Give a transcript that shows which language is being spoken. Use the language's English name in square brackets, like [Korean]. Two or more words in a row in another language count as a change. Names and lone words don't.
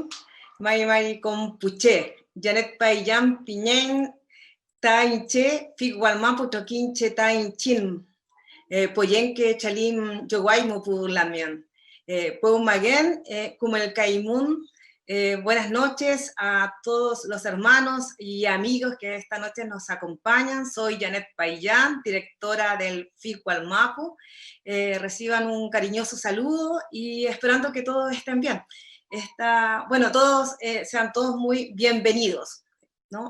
[Mapuche] Mari Compuche, Janet Payam Piñen, Tainche, Figualmapu Toquinche Tainchin, Poyenque Chalim Yoguaymo Pulamien. Maguen, Kumel Kaimun, [Spanish] buenas noches a todos los hermanos y amigos que esta noche nos acompañan. Soy Janet Payán, directora del Figualmapu. Reciban un cariñoso saludo y esperando que todos estén bien. Sean todos muy bienvenidos, ¿no?